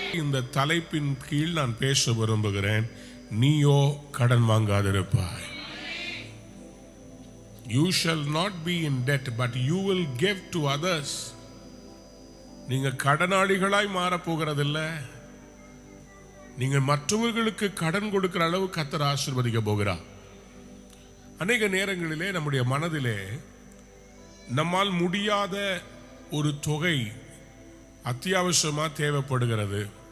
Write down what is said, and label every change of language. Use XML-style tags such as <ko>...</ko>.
<ta>இந்த தலைப்பின் கீழ் நான் பேச விரும்புகிறேன். நீயோ கடன் வாங்காதிருப்பாய்.</ta> <en>You shall not be in debt, but you will give to others.</en> <ta>நீங்க கடனாளிகளாய் மாற போகிறதில்லை. நீங்க மற்றவர்களுக்கு கடன் கொடுக்கிற அளவு கர்த்தர் ஆசீர்வதிக்க போகிறார். அநேக நேரங்களிலே நம்முடைய மனதிலே நம்மால் முடியாத ஒரு தொகை அத்தியாவசியமா தேவைப்படுகிறது.</ta>